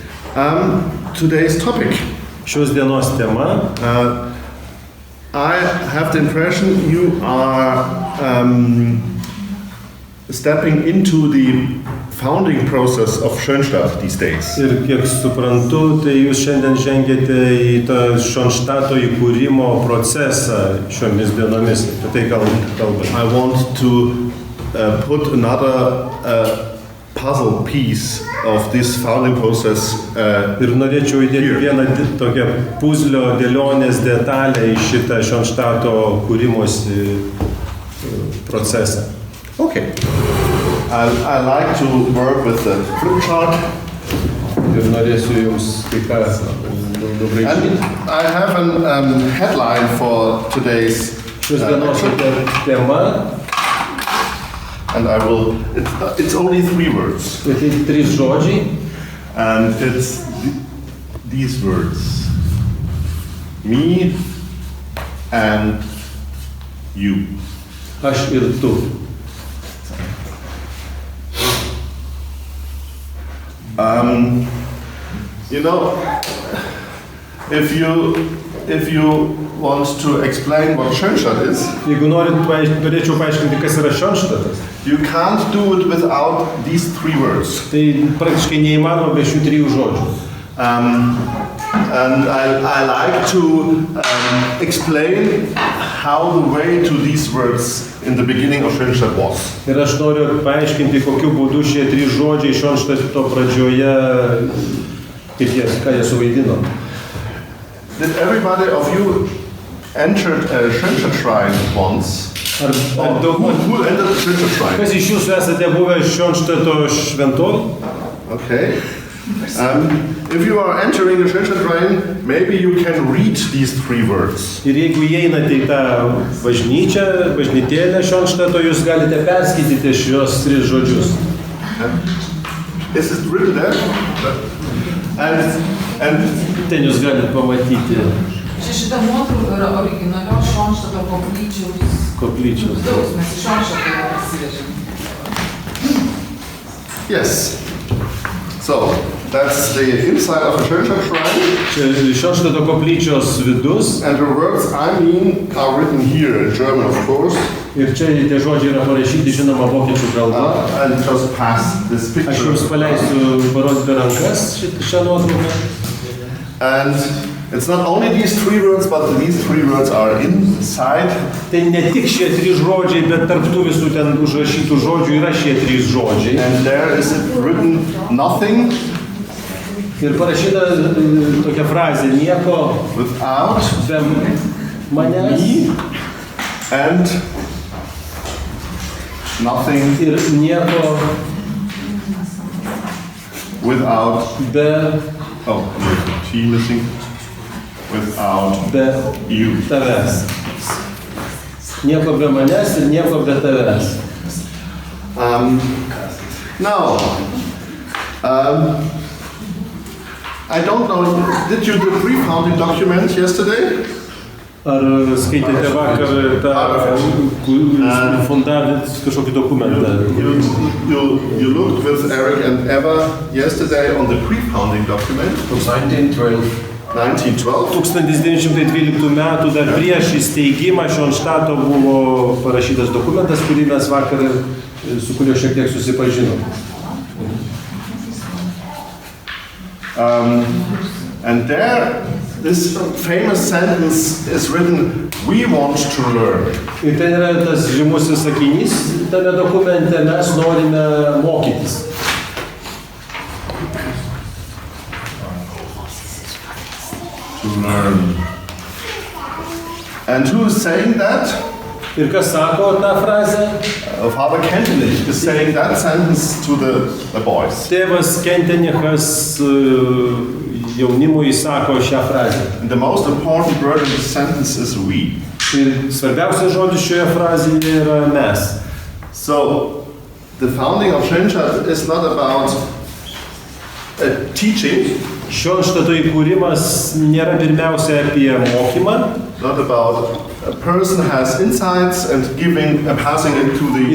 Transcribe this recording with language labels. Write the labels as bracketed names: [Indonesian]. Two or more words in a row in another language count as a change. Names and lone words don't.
[English] Today's topic. [Lithuanian] Šios dienos tema. [English] I have the impression you are stepping into the founding process of Schönstadt these days. [Lithuanian] Ir kiek suprantu, tai jūs šiandien žengėte į tą Šonštato įkūrimo procesą šiomis dienomis. Tai kalbame. [English] I want to put another puzzle piece of this founding process. [Lithuanian] Ir norėčiau įdėti vieną tokią puzlio dėlionės detalę į šitą Šonštato kūrimosi procesą. [English] Okay. I like to work with the flip chart. [Lithuanian] Ir norėsiu jums kai ką nubraižyti. [English] I have a headline for today's [Lithuanian] Šios dienos tema. [English] And I will. It's only 3 words. [Lithuanian] Tai 3 žodžiai. [English] And it's these words: me and you. [Lithuanian] Aš ir tu. [English] You know, if you want to explain what Schönstadt is, [Lithuanian] jeigu norėčiau paaiškinti, kas yra Šonštatas, [English] you can't do it without these 3 words. [Lithuanian] Tai praktiškai neįmanoma be šių 3 žodžių. [English] And I like to explain how the way to these words in the beginning of Schönstadt was. [Lithuanian] Ir aš noriu paaiškinti, kokiu būdu šie 3 žodžiai Šonštato pradžioje, ką jie suvaidino. [English] Did everybody of you entered a Schönstatt shrine once? Who entered a Schönstatt shrine? [Lithuanian] Kas iš jūsų esate buvę Šonštato šventovėje? [English] Okay. If you are entering a Schönstatt shrine, maybe you can read these 3 words. [Lithuanian] Ir jeigu įeinate į tą bažnytėlę Šonštato, jūs galite perskaityti šios 3 žodžius. [English] Is it written there? And [Lithuanian] ten jūs galite pamatyti. Šita nuotrauka yra originalios Šonštato koplyčios. Mes iš Šonštato parsivežėm. [English] Yes. So, that's the inside of a Schönstatt shrine. Čia Šonštato koplyčios vidus. And the words I mean are written here in German, of course. [Lithuanian] Ir čia tie žodžiai yra parašyti, žinoma, vokiečių kalba. [English] And just pass this picture. [Lithuanian] Aš jums paleisiu parodyti rankas šią nuotrauką. [English] And it's not only these 3 words, but these 3 words are inside. [Lithuanian] Tai ne tik šie 3 žodžiai, bet tarp tų visų ten užrašytų žodžių yra šie 3 žodžiai. [English] And there is written nothing. [Lithuanian] Ir parašyta tokia frazė: nieko [English] without [Lithuanian] be manęs. [English] Me and nothing. [Lithuanian] Ir nieko [English] without [Lithuanian] be. [English] Oh, there's a T missing. Without [Lithuanian] be [English] you. [Lithuanian] Tavęs. Nieko be manęs ir nieko be tavęs. [English] Now, I don't know, did you do the pre-founding document yesterday? [Lithuanian] Ar skaitėte vakar tą fundavęs kažkokį dokumentą? [English] You looked with Eric and Eva yesterday on the pre-founding document. 1912. [Lithuanian] 1912 metų dar prieš įsteigimą Šonštato buvo parašytas dokumentas, kurį mes vakar su kuriuo šiek tiek susipažinom. [English] And there, this famous sentence is written, we want to learn. [Lithuanian] Ir ten yra tas žymusis sakinys, tame dokumente mes norime mokytis. [English] To learn. And who is saying that? [Lithuanian] Ir kas sako tą frazę? [English] Father Kentenich is saying that sentence to the boys. [Lithuanian] Tėvas Kentenichas jaunimui sako šią frazę. [English] And the most important word in this sentence is we. [Lithuanian] Ir svarbiausias žodis šioje frazėje yra mes. [English] So, the founding of Schönstatt is not about teaching. [Lithuanian] Šonštato įkūrimas nėra pirmiausia apie mokymą. [English] Not about a person has insights and passing it to the